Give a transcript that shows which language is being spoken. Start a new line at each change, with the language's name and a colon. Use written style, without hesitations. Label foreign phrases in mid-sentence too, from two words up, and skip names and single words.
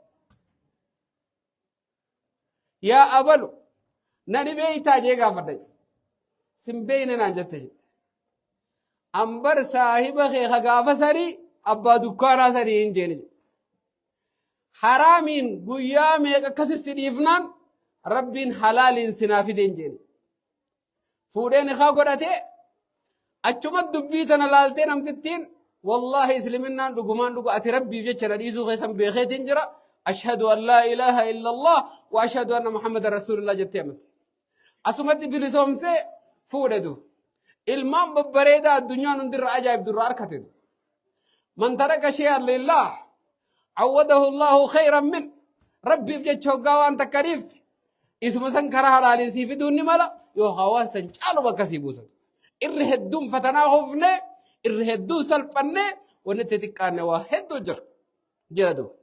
Oromo: yaa abalu nani beeytaa jee gaafadha simbeeyne naan jette je ambar saahiba kee gaafa sanii abbaa dukkaanaa sanii hin jeeni je haraamiin guyyaa meeqa akkasitti dhiifnaan rabbiin halaaliin sinaa fide hin jeeni fuudheen ikaa godhatee achumat dubbii tana laaltee namtittiin wallahi isliminnaan dhugumaan dhugu ati rabbiif jecha na dhiisuu keessan beekeetiin jira
Arabic: أشهد أن لا إله إلا الله وأشهد أن محمدا رسول الله
Oromo: jettee amante asumatti bilisoomsee fuudhe du ilmaan babbareedaa addunyaan hundirra ajaa'ib durra arkate du
Arabic: من ترك شيئا لله عوضه الله خيرا منه
Oromo: rabbiif jecha hoggaa waan takka dhiifte isuma san karaa halaaliin sii fiduun ni mala yoo hawaan san caalu bakka sii buusan irri hedduun fatanaa hofne irri hedduu salphanne wanni itti xiqqaanne waa hedduu jira du